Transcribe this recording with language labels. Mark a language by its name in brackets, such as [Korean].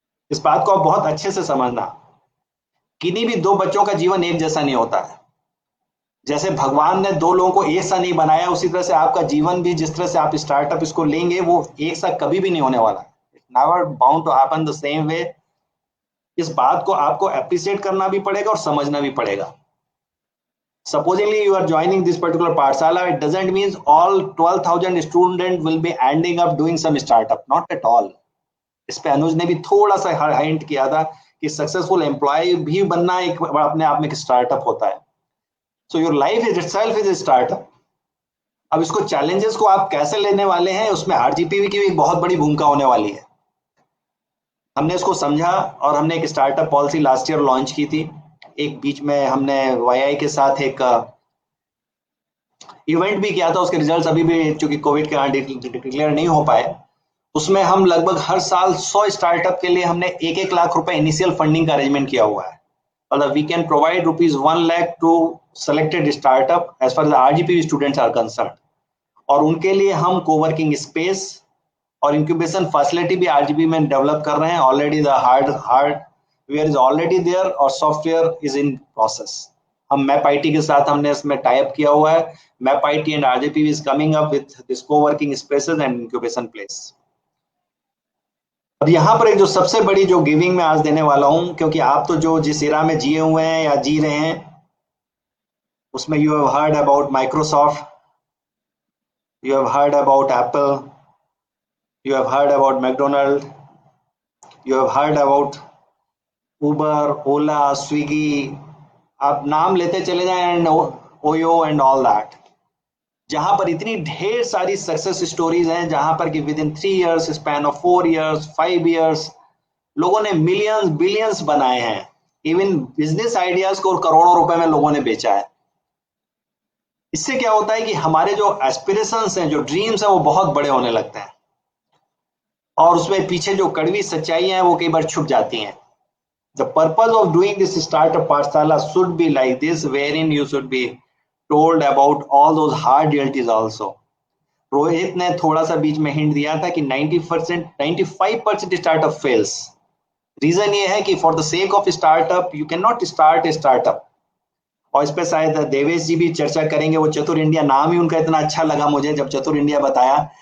[Hindi] इस बात को आप बहुत अच्छे से समझना. किन्हीं भी 2 बच्चों का जीवन एक जैसा नहीं होता है. जैसे भगवान ने 2 लोगों को एक सा नहीं बनाया, उसी तरह से आपका जीवन भी जिस तरह से आप स्टार्टअप इसको लेंगे वो एक सा कभी भी नहीं होने वाला. [English] It's never bound to happen the same way. [Hindi] इस बात को आपको एप्रिशिएट करना भी पड़ेगा और समझना भी पड़ेगा. [English] Supposingly you are joining this particular Pathshala, it doesn't mean all 12,000 students will be ending up doing some startup. Not at all. [Hindi] इस पे अनुज ने भी थोड़ा सा हिंट किया था कि सक्सेसफुल एम्प्लॉय भी बनना एक अपने आप में एक स्टार्टअप होता है. [English] So your life is itself is a startup. [Hindi] अब इसको चैलेंजेस को आप कैसे लेने वाले हैं उसमें आरजीपीवी की भी एक बहुत बड़ी भूमिका होने वाली है. हमने इसको समझा और हमने एक startup policy last year launch की थी. एक बीच में हमने वाईआई के साथ एक इवेंट भी किया था. उसके रिजल्ट्स अभी भी चूंकि कोविड के कारण डिक्लेयर नहीं हो पाए. उसमें हम लगभग हर साल 100 स्टार्टअप के लिए हमने 1-1 लाख रुपए इनिशियल फंडिंग का अरेंजमेंट किया हुआ है. मतलब [English] We can provide ₹1 lakh to selected startup as far as the RGPV students are concerned. [Hindi] और उनके लिए हम कोवर्किंग स्पेस और इंक्यूबेशन फैसिलिटी भी RGPV में डेवलप कर रहे हैं. [English] already the hardware is already there [Hindi] और [English] Software is in process. [Hindi] हम मैप आईटी के साथ हमने इसमें टाई अप किया हुआ है. [English] MAP IT and RGPV is coming up with this coworking spaces and incubation place. [Hindi] अब यहाँ पर एक जो सबसे बड़ी जो गिविंग मैं आज देने वाला हूँ, क्योंकि आप तो जो जिस एरा में जिए हुए हैं या जी रहे हैं उसमें [English] You have heard about Microsoft, You have heard about Apple. You have heard about McDonald's. You have heard about Uber, Ola, Swiggy. [Hindi] आप नाम लेते चले जाएं, [English] and OYO and all that, [Hindi] जहां पर इतनी ढेर सारी सक्सेस स्टोरीज हैं, जहां पर कि [English] within 3 years, span of 4 years, 5 years, [Hindi] लोगों ने मिलियंस बिलियंस बनाए हैं. इवन बिजनेस आइडियाज को करोड़ों रुपए में लोगों ने बेचा है. इससे क्या होता है कि हमारे जो एस्पिरेशंस हैं, जो ड्रीम्स हैं, वो बहुत बड़े होने लगते हैं, और उसमें पीछे जो कड़वी सच्चाइयां हैं वो कई बार छुप जाती हैं. [English] The purpose of doing this startup Pathshala should be like this, wherein you should be told about all those hard realities also. [Hindi] Rohit ने थोड़ा सा बीच में हिंट दिया था कि 90%, 95% स्टार्टअप फेल्स. [English] reason [Hindi] ये है कि [English] For the sake of startup you can not start a startup. [Hindi] और इस पे शायद देवेश जी भी चर्चा करेंगे. वो चतुर इंडिया, नाम ही उनका इतना अच्छा लगा मुझे जब चतुर इंडिया बताया.